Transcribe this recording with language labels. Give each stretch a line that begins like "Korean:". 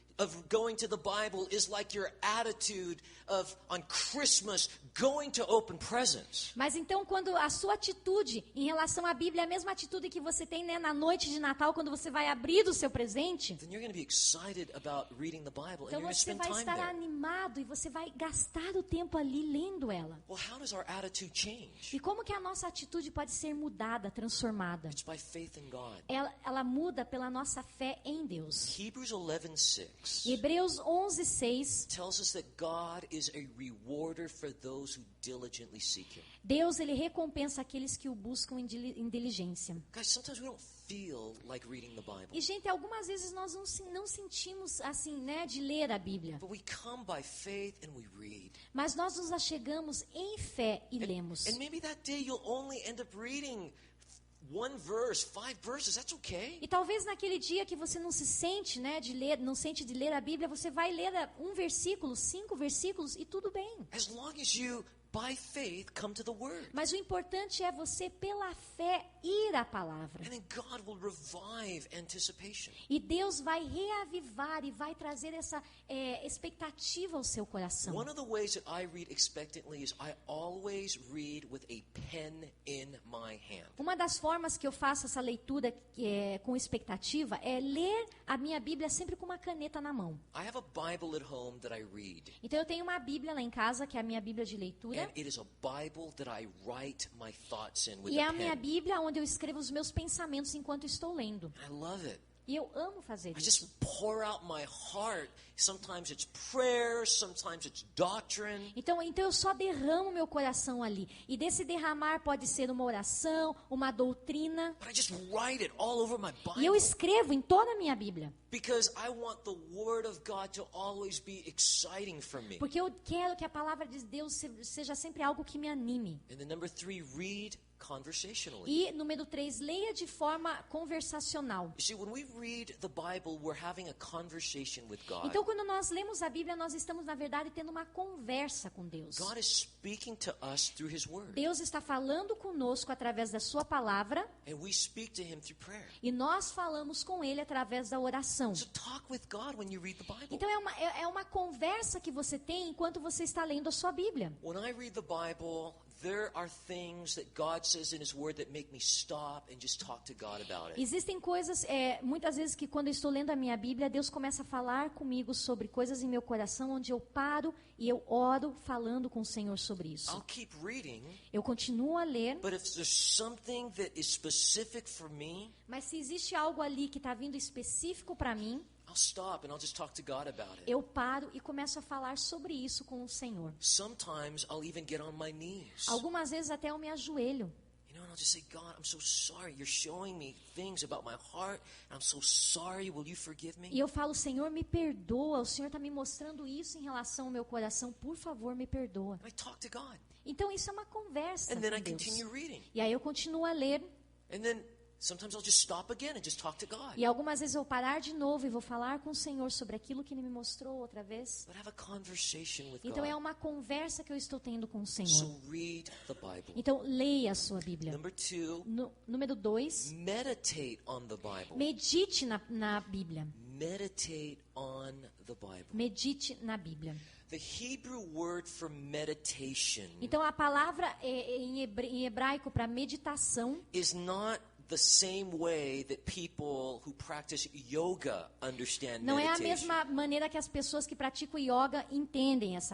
English: of going to the Bible is like your attitude of on Christmas going to open presents.
Portuguese: Mas então, quando a sua atitude em relação à Bíblia é a mesma atitude que você tem, né, na noite de Natal, quando você vai abrir o seu presente,
English: Then you're going to be excited about reading the Bible and
Portuguese: então
English: you're going to
Portuguese: você
English: spend
Portuguese: vai
English: time
Portuguese: estar
English: there.
Portuguese: animado e você vai gastar o tempo ali lendo ela.
English: Well, how does our attitude change?
Portuguese: E como que a nossa atitude pode ser mudada, transformada?
English: It's by faith in God.
Portuguese: Ela muda pela nossa fé em Deus.
English: Hebrews 11:6
Portuguese: Hebreus 11:6,
English: tells us that God is a rewarder for those who diligently seek Him.
Portuguese: Deus ele recompensa aqueles que o buscam em diligência.
English: Guys, sometimes we don't feel like reading the Bible,
Portuguese: E gente, algumas vezes nós não sentimos assim, né, de ler a Bíblia.
English: but we come by faith and we read.
Portuguese: Mas nós nos achegamos em fé e lemos.
English: And maybe that day you'll only end up reading one verse, 5 verses. That's okay.
Portuguese: E talvez naquele dia que você não se sente, né, de ler, não sente de ler a Bíblia, você vai ler um versículo, 5 versículos e tudo bem.
English: As long as you, by faith, come to the Word.
Portuguese: Mas o importante é você, pela fé, ir à palavra.
English: And then God will revive anticipation.
Portuguese: E Deus vai reavivar e vai trazer essa expectativa ao seu coração.
English: One of the ways that I read expectantly is I always read with a pen in my hand.
Portuguese: Uma das formas que eu faço essa leitura com expectativa é ler a minha Bíblia sempre com uma caneta na mão.
English: I have a Bible at home that I read.
Portuguese: Então eu tenho uma Bíblia lá em casa, que é a minha Bíblia de leitura.
English: And it is a Bible that I write my thoughts in with
Portuguese: E é
English: a
Portuguese: a minha
English: pen.
Portuguese: Bíblia onde eu escrevo os meus pensamentos enquanto estou lendo.
English: I love it.
Portuguese: E eu amo fazer
English: I
Portuguese: isso.
English: just pour out my heart. Sometimes it's prayer, sometimes it's doctrine.
Portuguese: Então eu só derramo meu coração ali. E desse derramar pode ser uma oração, uma doutrina.
English: But I just write it all over my
Portuguese: E eu
English: Bible.
Portuguese: escrevo em toda a minha Bíblia.
English: Because I want the Word of God to always be exciting for me.
Portuguese: Porque eu quero que a palavra de Deus seja sempre algo que me anime.
English: And then number 3, read conversationally.
Portuguese: E, número 3, leia de forma conversacional.
English: You see, when we read the Bible, we're having a conversation with God.
Portuguese: Então, quando nós lemos a Bíblia, nós estamos, na verdade, tendo uma conversa com Deus.
English: God is speaking to us through His Word.
Portuguese: Deus está falando conosco através da sua palavra
English: And we speak to Him through prayer.
Portuguese: e nós falamos com Ele através da oração.
English: So talk with God when you read the Bible.
Portuguese: Então, é uma conversa que você tem enquanto você está lendo a sua Bíblia.
English: When I read the Bible, there are things that God says in His Word that make me stop and just talk to God about it.
Portuguese: Existem coisas, muitas vezes que quando eu estou lendo a minha Bíblia, Deus começa a falar comigo sobre coisas em meu coração, onde eu paro e eu oro falando com o Senhor sobre isso.
English: I'll keep reading,
Portuguese: Eu continuo a ler,
English: but if there's something that is specific for me,
Portuguese: mas se existe algo ali que está vindo específico para mim,
English: I'll stop and I'll just talk to God about it.
Portuguese: eu paro e começo a falar sobre isso com o Senhor.
English: Sometimes I'll even get on my knees.
Portuguese: Algumas vezes até eu me ajoelho.
English: You know, and I'll just say, God, I'm so sorry. You're showing me things about my heart. I'm so sorry. Will you forgive me?
Portuguese: E eu falo, Senhor, me perdoa. O Senhor está me mostrando isso em relação ao meu coração. Por favor, me perdoa.
English: And I talk to God.
Portuguese: Então isso é uma conversa
English: And then I
Portuguese: com Deus.
English: continue reading.
Portuguese: E aí eu continuo a ler.
English: And then sometimes I'll just stop again and just talk to God.
Portuguese: E algumas vezes eu vou parar de novo e vou falar com o Senhor sobre aquilo que Ele me mostrou outra vez.
English: But have a conversation with
Portuguese: Então é
English: God.
Portuguese: uma conversa que eu estou tendo com o Senhor.
English: So read the Bible.
Portuguese: Então leia a sua Bíblia.
English: Number 2,
Portuguese: Número 2,
English: meditate on the Bible.
Portuguese: medite na Bíblia.
English: Meditate on the Bible.
Portuguese: Medite na Bíblia.
English: The Hebrew word for meditation
Portuguese: Então a palavra em hebraico para meditação
English: is not the same way that people who practice yoga understand
Portuguese: não é a
English: meditation.
Portuguese: mesma maneira que as pessoas que praticam yoga entendem essa